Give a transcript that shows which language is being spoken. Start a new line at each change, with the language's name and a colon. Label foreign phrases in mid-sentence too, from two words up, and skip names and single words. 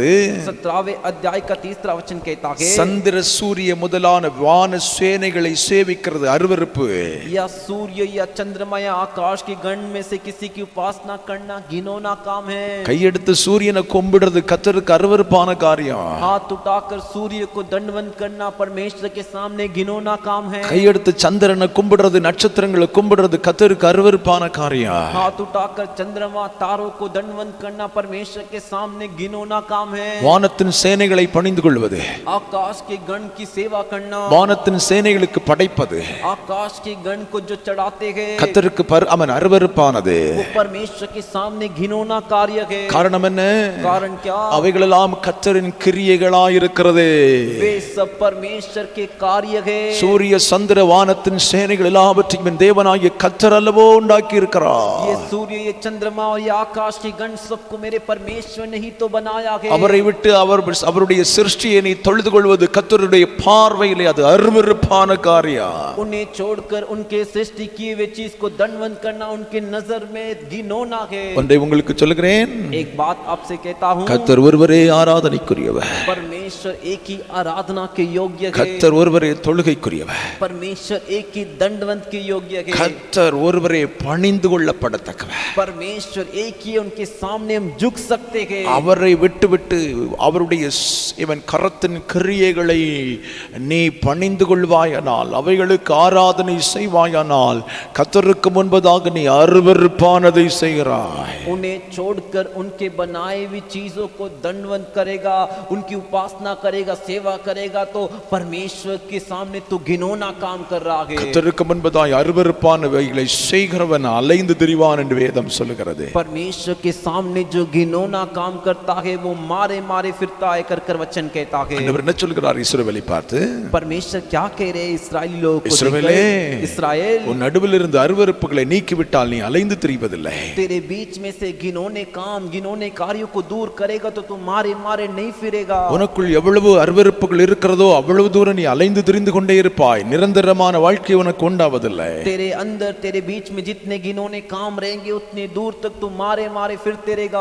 Hindi: 17वें अध्याय का 3रा वचन कहता है,
Tamil: சந்திர சூரிய முதலான வான சேனைகளை சேவிக்கிறது அருவருப்பு.
Hindi: या सूर्य या चंद्रमा या आकाश की गण में से किसी की उपासना करना घिनौना काम है.
Tamil: கையெடுத்து சூரியனை கும்பிடுறது கர்த்தருக்கு அருவருப்பான காரியம்.
Hindi: हाथ उठाकर सूर्य को दंडवत करना परमेश्वर के सामने घिनौना काम है.
Tamil: கையெடுத்து சந்திரனை கும்பிடுறது நட்சத்திரங்களை கும்பிடுறது கர்த்தருக்கு அருவருப்பான காரியம்.
Hindi: हाथ उठाकर चंद्रमा तारों को दंडवत करना परमेश्वर के सामने घिनौना काम है.
Tamil: வானத்தின் சேனைகளை பணிந்து கொள்வது,
Hindi: आकाश के गण की सेवा करना,
Tamil: வானத்தின் சேனைகளுக்கு படைப்பது
Hindi: आकाश के गण को जो चढ़ाते हैं
Tamil: கர்த்தருக்கு அவன் அருவருப்பானது.
Hindi: वो परमेश्वर के सामने घिनौना कार्य है.
Tamil: காரணம் என்ன?
Hindi: कारण क्या?
Tamil: அவைகளெல்லாம் கர்த்தரின் கிரியைகளாய் இருக்கிறது.
Hindi: वे सब परमेश्वर के कार्य है.
Tamil: சூரிய சந்திர வானத்தின் சேனைகள் எல்லாவற்றையும் தேவனாகிய கர்த்தர் அல்லவோ உண்டாக்கி இருக்கிறார்.
Hindi: ये सूर्य ये चंद्रमा और ये आकाश की गण सबको मेरे परमेश्वर ने ही तो बनाया है.
Tamil: அவரை விட்டு அவருடைய சிருஷ்டியை நீ தொழுது கொள்வது கர்த்தருடைய பார்வையிலே அது அருவருப்பான காரியம்.
Hindi: उन्हें छोड़कर उनके सृष्टि किए हुए चीज को दंडवत करना उनके नजर में घिनौना है.
Tamil: ஒன்றை உங்களுக்கு சொல்லுகிறேன்,
Hindi: एक बात आपसे कहता हूँ,
Tamil: கர்த்தர் ஒருவரே ஆராதனைக்குரியவர்.
Hindi: परमेश्वर एक ही आराधना के योग्य है.
Tamil: கர்த்தர் ஒருவரே தொழுகைக்குரியவர்.
Hindi: परमेश्वर एक ही दंडवत के योग्य है.
Tamil: கர்த்தர் ஒருவரே பணிந்து கொள்ளப்படத்தக்கவர்.
Hindi: परमेश्वर एक ही उनके सामने हम झुक सकते हैं.
Tamil: அவரை விட்டு அவருடைய இவன் கரத்தின் கிரியைகளை நீ பணிந்து கொள்வாயானால், அவைகளுக்கு ஆராதனை செய்வாயானால் கர்த்தருக்கு முன்பதாக நீ அருவருப்பானதை செய்கிறாய்.
Hindi: उन्हें छोड़कर उनके बनाए हुई चीजों को दंडवत करेगा, उनकी उपासना करेगा, सेवा करेगा तो परमेश्वर के सामने तू घिनौना काम कर रहा है.
Tamil: கர்த்தருக்கு முன்பதாய் அருவருப்பானவைகளை செய்கிறவன் அலைந்து திரிவான் என்று வேதம் சொல்லுகிறது.
Hindi: परमेश्वर के सामने जो घिनौना काम करता है वो मारे मारे फिरता है कर वचन कहता है.
Tamil: ஆண்டவர் என்ன சொல்கிறார் இஸ்ரவேலை பார்த்து?
Hindi: परमेश्वर क्या कह रहे इस्राएली लोगों को?
Tamil: இஸ்ரவேலே,
Hindi: इस्राएल,
Tamil: உன் நடுவில் இருந்து அருவருப்புகளை நீக்கிவிட்டால் நீ அலைந்து திரிவதில்லை.
Hindi: तेरे बीच में से घिनौने काम घिनौने कार्यों को दूर करेगा तो तू मारे मारे नहीं फिरेगा.
Tamil: உனக்குள் உனக்குள் எவ்வளவு அருவருப்புகள் இருக்கிறதோ அவ்வளவு தூரம் நீ அலைந்து திரிந்து கொண்டே இருப்பாய். நிரந்தரமான வாழ்க்கை உனக்கு உண்டாவதில்லை.
Hindi: तेरे अंदर तेरे बीच में जितने घिनौने काम रहेंगे उतने दूर तक तू मारे मारे फिरते रहेगा.